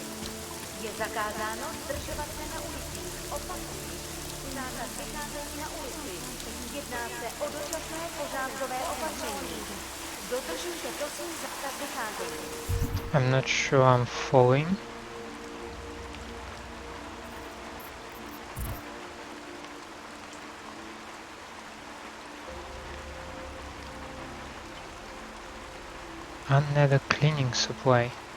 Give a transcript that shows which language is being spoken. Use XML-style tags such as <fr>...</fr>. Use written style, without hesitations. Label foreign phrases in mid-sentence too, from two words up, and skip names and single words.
<cs>Je zakázáno zdržovat se na ulicích. Opakuji. Zákaz vycházení na ulici. Jedná se o dočasné pořádkové opatření. Dodržujte prosím zákaz vycházení.</cs> <en>I'm not sure I'm following. Another cleaning supply.</en>